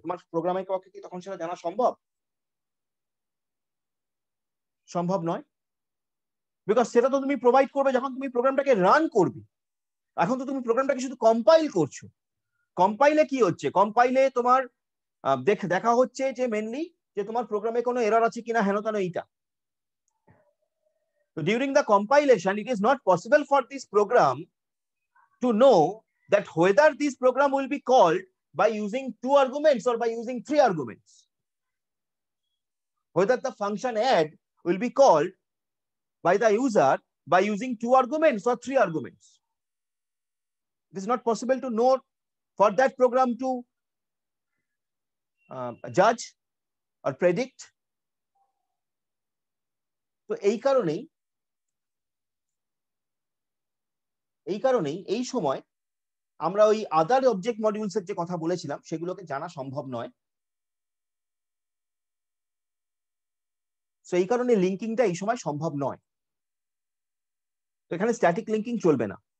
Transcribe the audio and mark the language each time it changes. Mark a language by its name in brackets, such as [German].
[Bangla] তোমার প্রোগ্রামের পক্ষে কি তখন সেটা জানা সম্ভব নয়, বিকজ সেটা তো তুমি প্রোভাইড করবে যখন তুমি প্রোগ্রামটাকে রান করবে। এখন তো তুমি প্রোগ্রামটাকে শুধু কম্পাইল করছো। কম্পাইলে কি হচ্ছে, কম্পাইলে তোমার দেখা হচ্ছে যে মেনলি যে তোমার প্রোগ্রামে কোনো এরর আছে কিনা, হেন তেন এইটা। [English] So during the compilation, it is not possible for this program to know that whether this program will be called by using 2 arguments or by using 3 arguments. Whether the function add will be called by the user by using 2 arguments or 3 arguments. It is not possible to know for that program to judge or predict. [Bangla] তো এই কারণেই এই সময় আমরা ওই আদার object modules এর যে কথা বলেছিলাম, সেগুলোকে জানা সম্ভব নয়। তো এই কারণে লিঙ্কিংটা এই সময় সম্ভব নয়। তো এখানে স্ট্যাটিক লিঙ্কিং চলবে না।